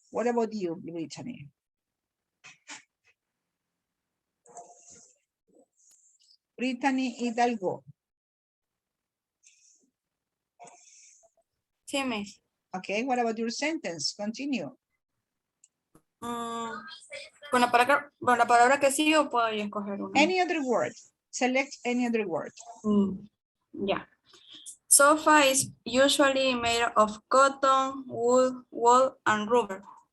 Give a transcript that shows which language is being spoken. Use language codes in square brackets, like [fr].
[en] What about you, Brittany? Brittany Hidalgo. [es] Sí, Miss. [en] Okay, what about your sentence? Continue. [es] Con la palabra que sigo puedo yo escoger una. [en] Any other word. Select any other word. Yeah. Sofa is usually made of cotton, wool, and rubber.